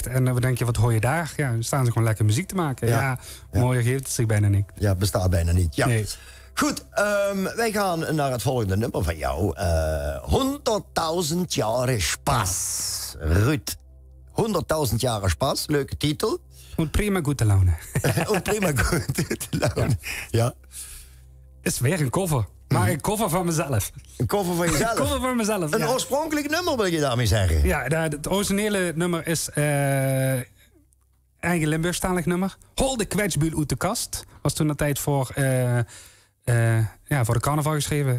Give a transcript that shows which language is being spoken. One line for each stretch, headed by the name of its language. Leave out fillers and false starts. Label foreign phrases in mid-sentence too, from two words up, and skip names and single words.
Dutch: En dan denk je, wat hoor je daar? Ja, dan staan ze gewoon lekker muziek te maken. Mooier geeft het zich bijna niet. Ja, bestaat bijna niet. Ja. Nee. Goed, wij gaan naar het volgende nummer van jou. 100.000 jaren Spaß. Ruud, 100.000 jaren Spaß, leuke titel. Und prima gute Laune. Und prima gute Laune, ja. Is weer een cover. Maar een cover van mezelf. Een cover van jezelf? Een cover van mezelf, Een oorspronkelijk nummer, wil je daarmee zeggen? Ja, het originele nummer is eigen Limburgstalig nummer. Hol de kwetsbuul uit de kast. Was toen de tijd voor de carnaval geschreven.